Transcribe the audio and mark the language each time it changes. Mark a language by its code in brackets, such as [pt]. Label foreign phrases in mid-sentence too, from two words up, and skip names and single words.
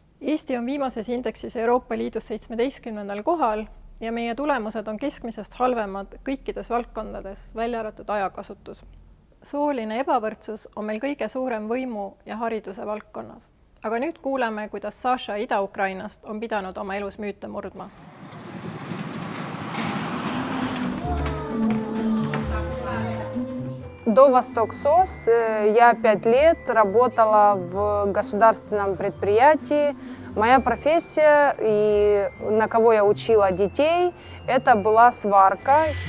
[et] Eesti on viimases indeksis Euroopa Liidus 17. kohal ja meie tulemused on keskmisest halvemad kõikides valdkondades, välja arvatud ajakasutus. Sooline ebavõrdsus on meil kõige suurem võimu ja hariduse valdkonnas. Aga nüüd kuuleme, kuidas Saša Ida-Ukrainast on pidanud oma elus müüte murdma. [ru] До Восток-СОС я 5 лет работала в государственном предприятии. Моя профессия, и на кого я учила детей, это была сварка.